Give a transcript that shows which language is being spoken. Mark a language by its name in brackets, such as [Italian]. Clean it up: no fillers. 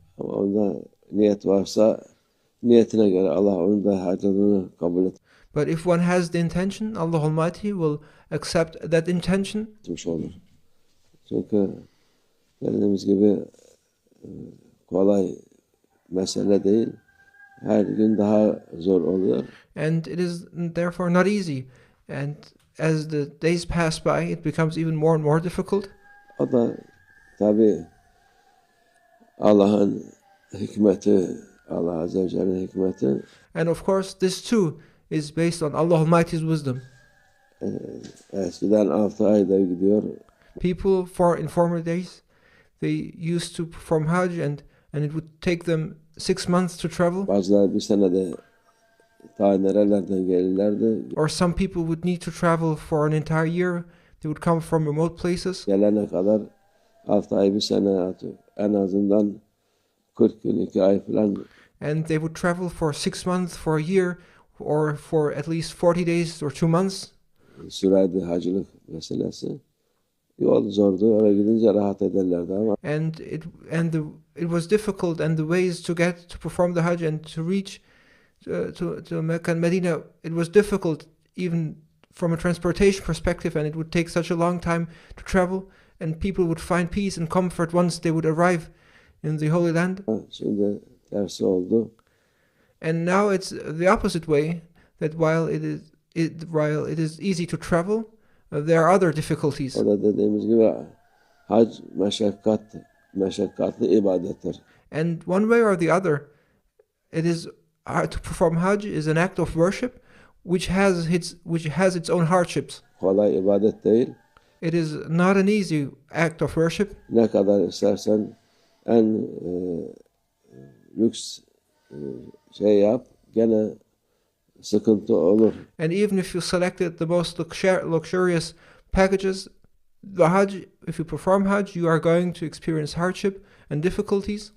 [Turkish] Ama onda niyet varsa niyetine göre Allah onun da hacını kabul etmiş [English] But if one has the intention, Allah Almighty will accept that intention. [Turkish] olur. Çünkü dediğimiz gibi kolay mesele değil. Her gün daha zor oluyor. [English] And it is therefore not easy. And as the days pass by, it becomes even more and more difficult. [Turkish] O da tabii Allah'ın hikmeti, Allah Azze ve Celle'nin hikmeti. [English] And of course, this too is based on Allah Almighty's wisdom. [Turkish] Eskiden 6 ayda gidiyor. [English] People in former days, they used to perform Hajj, and it would take them 6 months to travel. [Turkish] Bazıları bir senede ta nerelerden gelirlerdi. [English] Or some people would need to travel for an entire year. They would come from remote places. [Turkish] Gelene kadar 6 ay bir sene en azından 40 gün 2 ay falan. [English] And they would travel for 6 months, for a year, or for at least 40 days or 2 months. [Turkish] Sürerdi hacılık meselesi. Yol zordu. Oraya gidince rahat ederlerdi ama. [English] And it was difficult, and the ways to perform the Hajj and to reach to Mecca and Medina, it was difficult even from a transportation perspective, and it would take such a long time to travel, and people would find peace and comfort once they would arrive in the Holy Land. [Turkish] Şimdi tersi oldu. [English] And now it's the opposite way, that while it is easy to travel, there are other difficulties. [Turkish] O da dediğimiz gibi hac meşakkatli ibadettir. [English] And one way or the other, it is to perform Hajj is an act of worship which has its own hardships. [Turkish] Kolay ibadet değil. [English] It is not an easy act of worship. [Turkish] Ne kadar istersen en lüks yap, gene sıkıntı olur. [English] And even if you selected the most luxurious packages, the Hajj, if you perform Hajj, you are going to experience hardship and difficulties.